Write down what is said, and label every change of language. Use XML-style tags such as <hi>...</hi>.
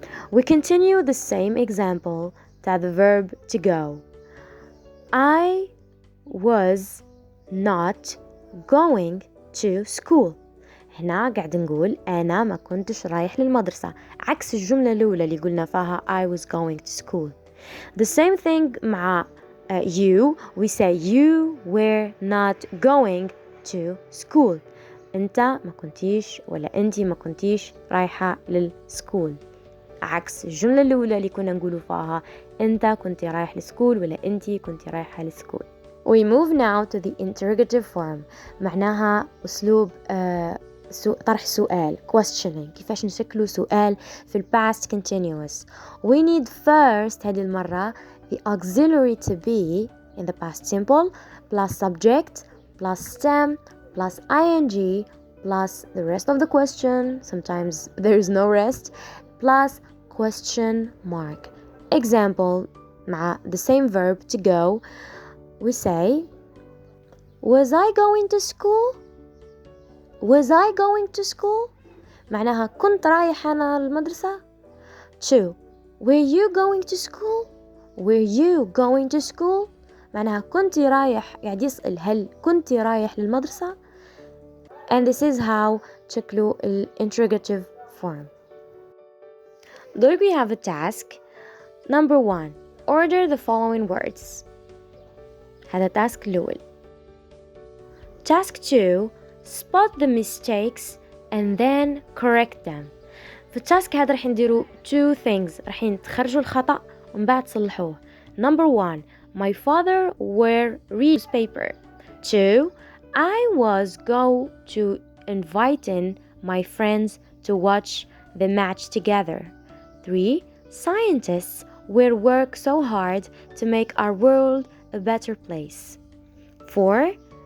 <en>We continue the same example to the verb to go. I was not going to school.</en> <ar>هنا قاعد نقول أنا ما كنتش رايح للمدرسة، عكس الجملة الأولى اللي قلنا فيها</ar> <en>I was going to school. The same thing مع you. We say you were not going to school.</en> <ar>أنت ما كنتيش ولا أنتي ما كنتيش رايحة للسكول، عكس الجملة الأولى اللي كنا نقولوا فيها أنت كنت رايح للسكول ولا أنتي كنت رايحة للسكول.</ar> <en>We move now to the interrogative form.</en> <ar>معناها أسلوب طرح سؤال questioning. كيفاش نشكلوا سؤال في past continuous.</ar> <en>We need first</en> <ar>هذه المرة</ar> <en>the auxiliary to be in the past simple plus subject plus stem plus ing plus the rest of the question. Sometimes there is no rest. Plus question mark. Example مع the same verb to go. We say, was I going to school? Was I going to school?</en> <ar>معناها كنت رايح أنا المدرسة.</ar> <en>2. Were you going to school? Were you going to school?</en> <ar>معناها كنت رايح، قاعد يسأل هل كنت رايح للمدرسة.</ar> <en>And this is how تشكلوا interrogative form. There we have a task. Number 1. Order the following words.</en> <ar>هذا task الأول.</ar> <en>Task 2. Spot the mistakes and then correct them.</en> <ar>في التاسك هذا رح نديروا</ar> <en>2 things.</en> <ar>رح تخرجوا الخطأ ومن بعد تصلحوه.</ar> <en>Number 1. My father were read newspaper. 2. I was go to inviting my friends to watch the match together. 3. Scientists will work so hard to make our world a better place. 4.</en>